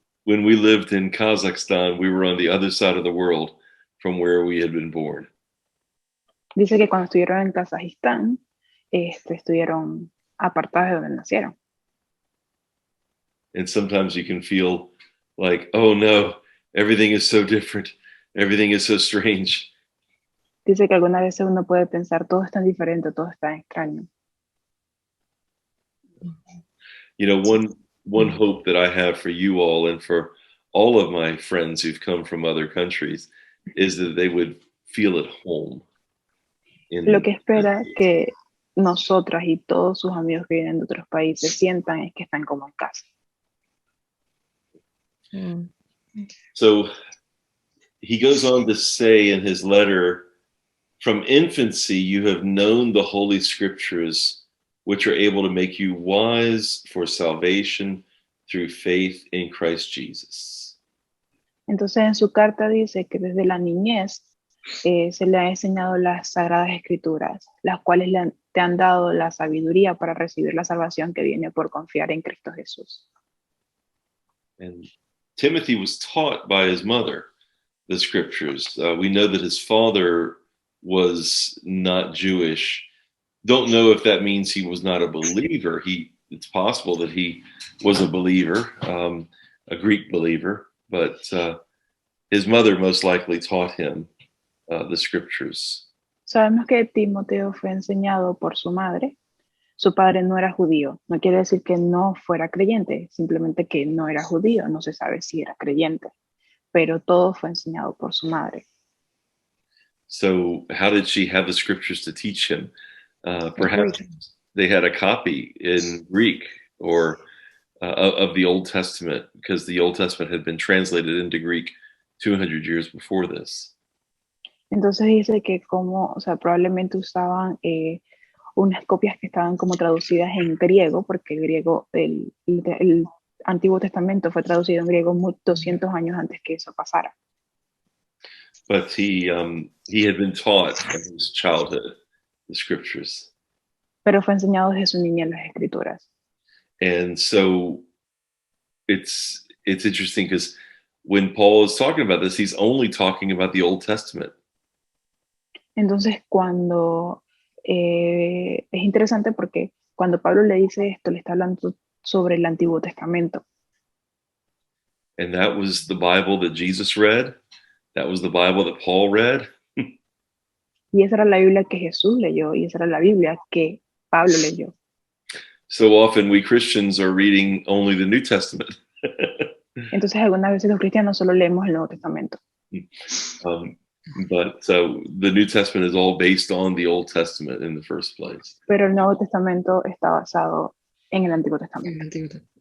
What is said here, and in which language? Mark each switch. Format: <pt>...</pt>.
<en>when we lived in Kazakhstan, we were on the other side of the world from where we had been born.</en> <es>Dice que cuando estuvieron en Kazajistán, estuvieron apartados de donde nacieron.</es> <en>And sometimes you can feel like, oh no, everything is so different. Everything is so strange.</en> <es>Dice que algunas veces uno puede pensar, todo es tan diferente, todo es tan extraño.</es> <en>You know, one hope that I have for you all and for all of my friends who've come from other countries is that they would feel at home.</en> <es>Lo que espera que nosotras y todos sus amigos que vienen de otros países sientan es que están como en casa. Mm.</es> <en>So he goes on to say in his letter, from infancy you have known the Holy Scriptures, which are able to make you wise for salvation through faith in Christ Jesus.</en> <es>Entonces en su carta dice que desde la niñez se le ha enseñado las Sagradas Escrituras, las cuales te han dado la sabiduría para recibir la salvación que viene por confiar en Cristo Jesús.</es> <en>And Timothy was taught by his mother the Scriptures. We know that his father was not Jewish. Don't know if that means he was not a believer. It's possible that he was a believer, a Greek believer, but his mother most likely taught him the Scriptures.</en> <es>Sabemos que Timoteo fue enseñado por su madre. Su padre no era judío. No quiere decir que no fuera creyente, simplemente que no era judío. No se sabe si era creyente, pero todo fue enseñado por su madre.</es> <en>So how did she have the Scriptures to teach him? Perhaps they had a copy in Greek or of the Old Testament, because the Old Testament had been translated into Greek 200 years before this.</en> <es>Entonces dice que probablemente usaban unas copias que estaban como traducidas en griego, porque el griego, el Antiguo Testamento fue traducido en griego 200 años antes que eso pasara.</es> <en>But he had been taught from his childhood the Scriptures.</en> <es>Pero fue enseñado desde su niñez las Escrituras.</es> <en>And so it's interesting because when Paul is talking about this, he's only talking about the Old Testament.</en> <es>Entonces cuando es interesante porque cuando Pablo le dice esto, le está hablando sobre el Antiguo Testamento.</es> <en>And that was the Bible that Jesus read. That was the Bible that Paul read.</en> <es>Y esa era la Biblia que Jesús leyó y esa era la Biblia que Pablo leyó.</es> <en>So often we Christians are reading only the New Testament.</en> <es>Entonces algunas veces los cristianos solo leemos el Nuevo Testamento.</es> <en>But the New Testament is all based on the Old Testament in the first place.</en> <es>Pero el Nuevo Testamento está basado en el Antiguo Testamento.</es>